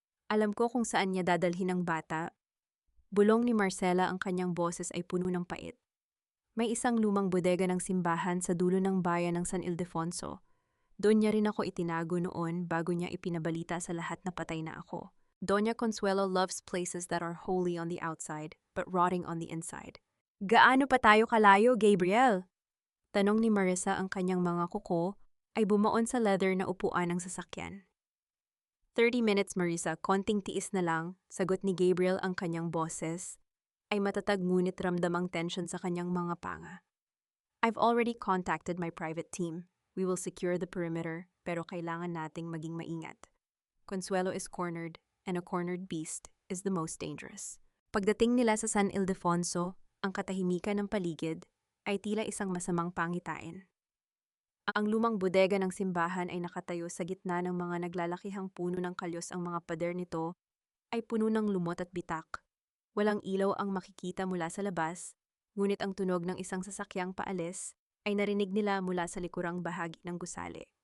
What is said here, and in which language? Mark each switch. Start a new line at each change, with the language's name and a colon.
Filipino: Alam ko kung saan niya dadalhin ang bata. Bulong ni Marcela, ang kanyang boses ay puno ng pait. May isang lumang bodega ng simbahan sa dulo ng bayan ng San Ildefonso. Doon niya rin ako itinago noon bago niya ipinabalita sa lahat na patay na ako.
English: Doña Consuelo loves places that are holy on the outside, but rotting on the inside.
Filipino: Gaano pa tayo kalayo, Gabriel? Tanong ni Marissa, ang kanyang mga kuko ay bumaon sa leather na upuan ng sasakyan. 30 minutes, Marissa, konting tiis na lang, sagot ni Gabriel, ang kanyang boses ay matatag ngunit ramdamang tension sa kanyang mga panga.
English: I've already contacted my private team. We will secure the perimeter,
Filipino: pero kailangan nating maging maingat.
English: Consuelo is cornered, and a cornered beast is the most dangerous.
Filipino: Pagdating nila sa San Ildefonso, ang katahimikan ng paligid ay tila isang masamang pangitain. Ang lumang bodega ng simbahan ay nakatayo sa gitna ng mga naglalakihang puno ng kalyos. Ang mga pader nito ay puno ng lumot at bitak. Walang ilaw ang makikita mula sa labas, ngunit ang tunog ng isang sasakyang paalis ay narinig nila mula sa likurang bahagi ng gusali.